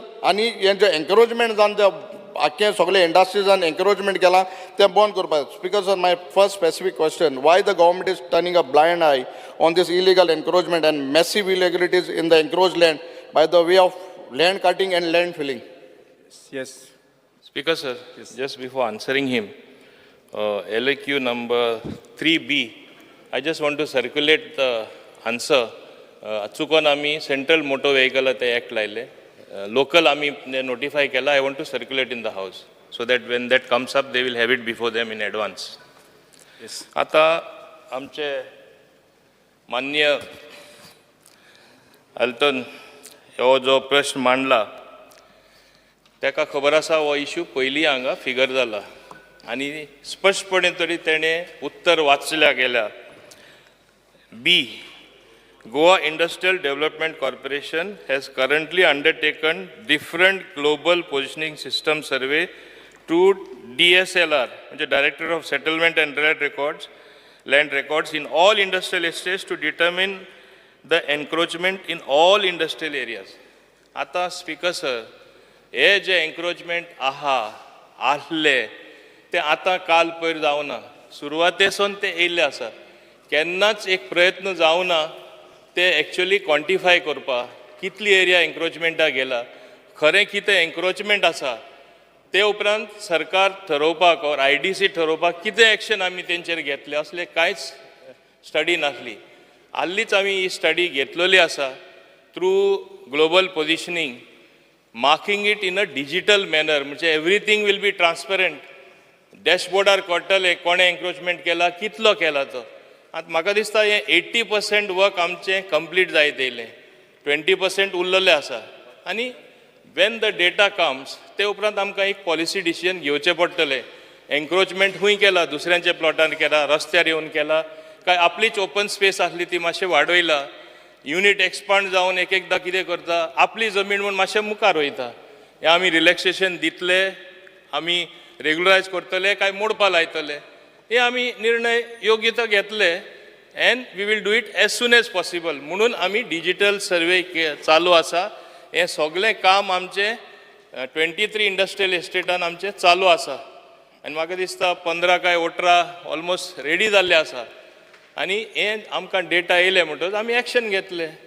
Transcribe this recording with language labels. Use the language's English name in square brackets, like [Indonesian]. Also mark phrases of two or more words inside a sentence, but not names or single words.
[Konkani] आनी हें जें एन्करेजमेंट जावन जें आख्खें सगळे [English] industriesान encouragement [Konkani] केलां तें बंद करपाक. [English] Speaker sir, my first specific question, why the government is turning a blind eye on this illegal encouragement and massive illegalities in the encroached land by the way of land cutting and land filling? Yes. Speaker sir, yes. Just before answering him, LAQ number 3B, I just want to circulate the answer. [Konkani] Achukon आमी [English] central motor vehicle [Konkani] ते एक्ट लायले, लोकल आमी नोटिफाय केला. [English] I want to circulate in the house so that when that comes up they will have it before them in advance. Yes. [Konkani] आता आमचे माननीय एल्टन हो जो प्रश्न मांडला ताका खबर आसा हो इश्यू पयलीं हांगा फिगर जाला आनी स्पश्टपणे तरी तेणें उत्तर वाचल्या गेल्या. [English] बी, Goa Industrial Development Corporation has currently undertaken different global positioning system survey to DSLR, which is Director of Settlement and Land Records in all industrial estates to determine the encroachment in all industrial areas. [Konkani] आता [English] Speaker sir, [Konkani] हे जे एन्क्रोचमेंट आहले ते आतां काल पयर जावना, सुरवातेसून ते येयल्ले आसा. केन्नाच एक प्रयत्न जावना ते [English] actually quantify [Konkani] करपाक कितली एरिया एन्क्रोचमेंटाक गेला, खरें कितें एन्क्रोचमेंट आसा, ते उपरांत सरकार ठरोवपाक और IDC ठरोवपाक कितें एक्शन आमी तेंचेर घेतले असले कांयच स्टडी नासली. हाल्लीच आमी ही स्टडी घेतलेली आसा [English] through global positioning, marking it in a digital manner, म्हणजे everything will be transparent. [Konkani] डॅशबोर्डार कळटलें कोणें एन्क्रोचमेंट केला, कितलो केला तो. आतां म्हाका दिसता हें 80% वर्क आमचें कंप्लीट जायत येयलें, 20% उरलेलें आसा. आनी [English] when the data comes [Konkani] ते उपरांत आमकां एक [English] policy decision [Konkani] घेवचें पडटलें. एन्क्रोचमेंट खूंय केला, दुसऱ्यांच्या प्लॉटार केला, रस्त्यार येवन केला, काय आपलीच [English] open space [Konkani] आसली ती मातशें वाडयला, [English] unit expand [Konkani] जावन एक एकदां कितें करता, आपली जमीन म्हणून मातशें मुखार वयता. हें आमी रिलॅक्सेशन दितले, आमी रेग्युलरायज करतले काय मोडपा लायतले, हे आमी निर्णय योग्य तो घेतले. [English] and we will do it as soon as possible. [Konkani] म्हणून आमी [English] digital survey [Konkani] चालू आसा. हें सगळें काम आमचें 23 [English] industrial estateान [Konkani] आमचें चालू आसा आनी म्हाका दिसता 15 काय 18 [English] almost ready [Konkani] जाल्ले आसा. आनी हें आमकां डेटा येयले म्हणटच आमी एक्शन घेतले.